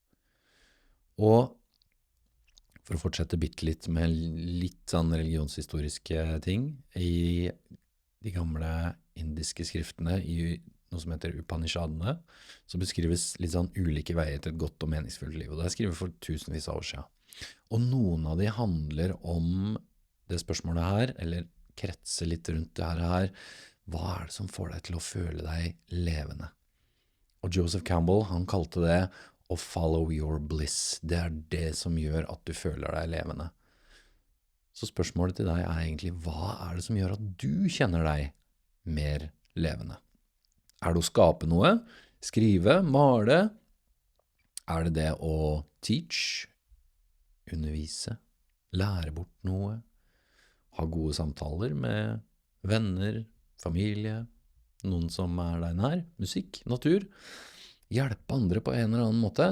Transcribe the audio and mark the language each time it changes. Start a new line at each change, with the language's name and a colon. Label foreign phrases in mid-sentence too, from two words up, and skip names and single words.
Norwegian: Og for å fortsette bitte litt med litt sånn religionshistoriske ting, i de gamle indiske skriftene i noe som heter Upanishadene, så beskrives litt sånn ulike veier til et godt og meningsfullt liv, og det skrevet for tusenvis av år siden. Og noen av de handler om det spørsmålet her, eller kretser litt rundt det her, hva det som får deg til å føle deg levende? Og Joseph Campbell, han kalte det å
English: follow your bliss.
Norwegian: Det det som gjør at du føler deg levende. Så spørsmålet til deg egentlig, hva det som gjør at du kjenner deg mer levende? Det å skape noe, skrive, male? Det det å teach, undervise, lære bort noe, ha gode samtaler med venner, familie, noen som deg nær, musikk, natur, hjelpe andre på en eller annen måte.